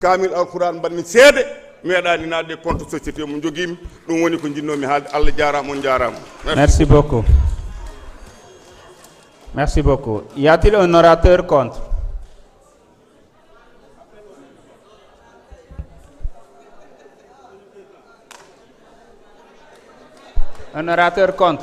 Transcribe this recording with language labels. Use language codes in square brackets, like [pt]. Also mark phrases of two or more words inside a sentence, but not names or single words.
[ar] كامل القرآن [ff] banmi seede meeɗani naatde compte société mo joguimi ɗum woni ko jinnomi haalde Allah jarama on jarama. [fr] Merci beaucoup. Merci beaucoup. Y a-t-il un orateur contre? Un orateur contre?